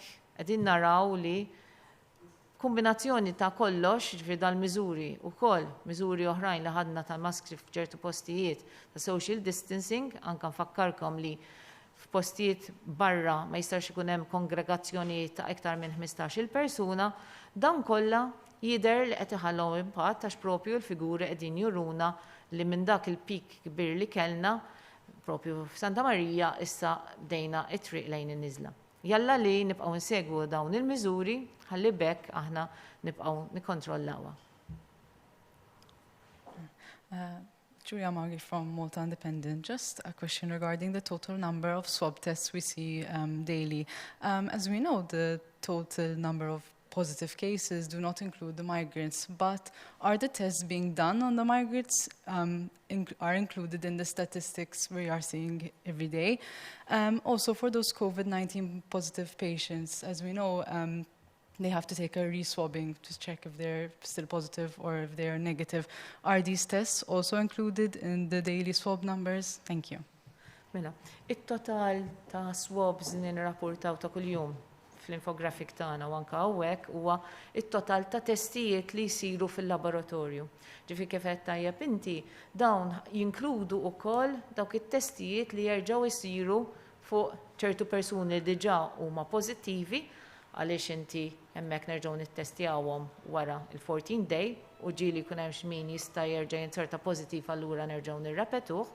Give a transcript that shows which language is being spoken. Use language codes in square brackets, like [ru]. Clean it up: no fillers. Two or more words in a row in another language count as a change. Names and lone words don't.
[mt] qegħdin naraw li kombinazzjoni ta' kollox ġifier dal-miżuri wkoll miżuri oħrajn li ħadna ta' maskri f'ċertu postijiet ta' [en] social distancing, [mt] anke nfakkarkom li f'postijiet barra ma jistax ikun hemm kongregazzjonijiet ta' iktar minn 15-il persuna, dan kollha jidher li qed iħallhom impatt għax propju l-figuri qegħdin juruna li minn dak il-pik kbir li kellna propju f'Santa Marija issa bdejna it-triq lejn in-niżla. Jalla li nibqgħu nsegwu dawn il-miżuri ħalli bekk aħna nibqgħu nikkontrollawha. [en] Julia Magri from Malta Independent. Just a question regarding the total number of swab tests we see daily. As we know, the total number of positive cases do not include the migrants, but are the tests being done on the migrants are included in the statistics we are seeing every day? Also for those COVID-19 positive patients, as we know, they have to take a re-swabbing to check if they're still positive or if they're negative. Are these tests also included in the daily swab numbers? Thank you. [mt] Mela, it-total ta' swabs nirrapportaw ta' kuljum fl-infografik tagħna u anke hawnhekk huwa it-total ta' testijiet li jsiru fil-laboratorju. Ġifieri kif qed tajjeb inti dawn jinkludu wkoll dawk it-testijiet li jerġgħu jsiru fuq ċertu persuni li diġà huma pożittivi għaliex inti hemmhekk nerġgħu nittestjawhom wara il-14 day u ġieli jkun hemm x'min jista' jerġa' jinserta pożittiv allura nerġgħu nirrepetuh.